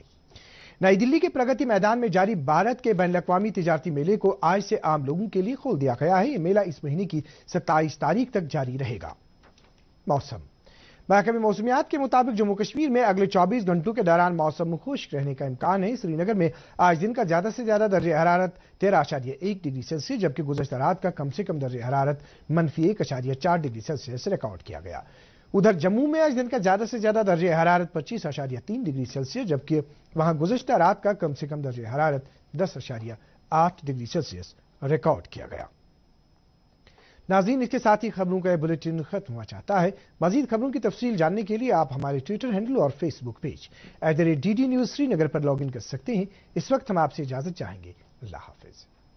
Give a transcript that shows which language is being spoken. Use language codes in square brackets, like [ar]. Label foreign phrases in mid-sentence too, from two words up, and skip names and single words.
[ur] نئی دلی کے پرگتی میدان میں جاری بھارت کے بین الاقوامی تجارتی میلے کو آج سے عام لوگوں کے لیے کھول دیا گیا ہے۔ یہ میلہ اس مہینے کی 27 تاریخ تک جاری رہے گا۔ موسم محکمہ موسمیات کے مطابق جموں کشمیر میں اگلے 24 گھنٹوں کے دوران موسم خشک رہنے کا امکان ہے۔ سری نگر میں آج دن کا زیادہ سے زیادہ درجہ حرارت 13.1 [en] degree Celsius [ur] جبکہ گزشتہ رات کا کم سے کم درجہ حرارت -1.4 [en] degree Celsius [ur] ریکارڈ کیا گیا۔ ادھر جموں میں آج دن کا زیادہ سے زیادہ درجہ حرارت 25.3 [en] degree Celsius [ur] جبکہ وہاں گزشتہ رات کا کم سے کم درجہ حرارت 10.8 [en] degree Celsius [ur] ریکارڈ کیا گیا۔ ناظرین، اس کے ساتھ ہی خبروں کا یہ بلیٹن ختم ہوا چاہتا ہے۔ مزید خبروں کی تفصیل جاننے کے لیے آپ ہمارے ٹویٹر ہینڈل اور فیس بک پیج @DD News سری نگر پر [en] log in [ur] کر سکتے ہیں۔ اس وقت ہم آپ سے اجازت چاہیں گے۔ اللہ حافظ۔